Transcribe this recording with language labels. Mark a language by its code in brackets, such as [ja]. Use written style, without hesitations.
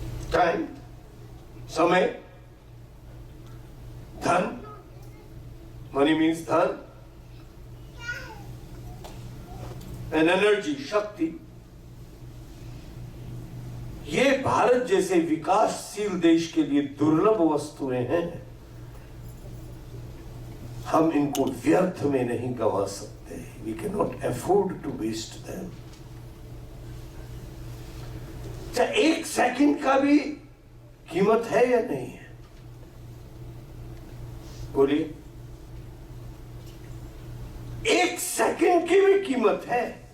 [hi] Time, समय, धन, [en] money means [hi] धन, [en] and energy, [hi] शक्ति, ये भारत जैसे विकासशील देश के लिए दुर्लभ वस्तुएं हैं। हम इनको व्यर्थ में नहीं गंवा सकते। [en] We cannot afford to waste them. [hi] क्या 1 सेकंड का भी कीमत है या नहीं है? बोलिए। 1 सेकंड की भी कीमत है।